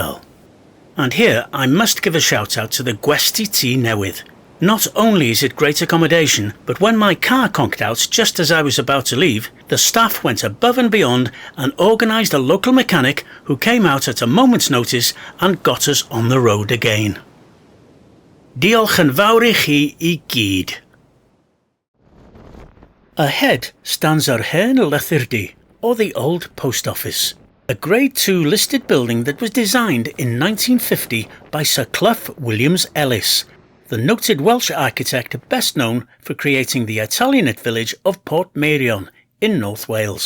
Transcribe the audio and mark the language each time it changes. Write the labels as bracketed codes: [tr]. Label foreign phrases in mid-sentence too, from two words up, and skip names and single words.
[en] And here I must give a shout out to the Gwesty Tŷ Newydd, Not only is it great accommodation, but when my car conked out just as I was about to leave, the staff went above and beyond and organised a local mechanic who came out at a moment's notice and got us on the road again. [cy] Diolch yn fawr I chi I gyd. [en] Ahead stands Yr Hen Lythyrdy, or the old post office, a Grade 2 listed building that was designed in 1950 by Sir Clough Williams-Ellis, the noted Welsh architect best known for creating the Italianate village of Port Meirion in North Wales.